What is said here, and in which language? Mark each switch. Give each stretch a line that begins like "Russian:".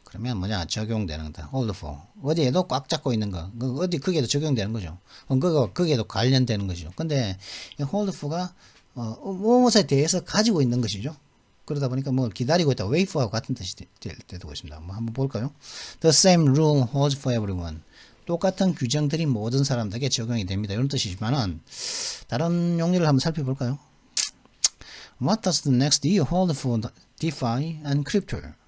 Korean: 그러면 뭐냐, 적용되는 거다. hold for 어디에도 꽉 잡고 있는 거, 어디 거기에도 적용되는 거죠. 거기에도 관련되는 거죠. 근데 이 hold for가 무엇에 대해서 가지고 있는 것이죠. 그러다 보니까 뭐 기다리고 있다, wait for하고 같은 뜻이 되고 있습니다. 뭐 한번 볼까요?
English: The same rule holds for everyone.
Korean: 똑같은 규정들이 모든 사람들에게 적용이 됩니다. 이런 뜻이지만은 다른 용례를 한번 살펴볼까요?
English: What does the next year hold for DeFi and crypto?